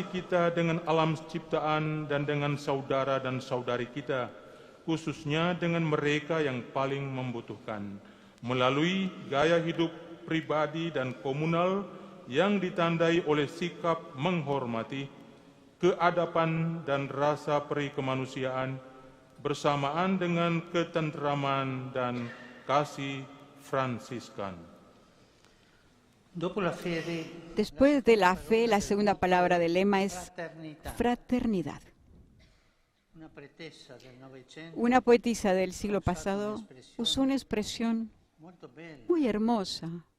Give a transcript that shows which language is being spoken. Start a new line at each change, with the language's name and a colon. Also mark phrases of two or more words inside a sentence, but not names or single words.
Indonesian: kita dengan alam ciptaan dan dengan saudara dan saudari kita, khususnya dengan mereka yang paling membutuhkan, melalui gaya hidup pribadi dan komunal yang ditandai oleh sikap menghormati, keadaban dan rasa peri kemanusiaan, bersamaan dengan ketentraman dan kasih Fransiskan.
Spanish: Después de la fe, la segunda palabra del lema es fraternidad. Una poetisa del siglo pasado usó una expresión muy hermosa.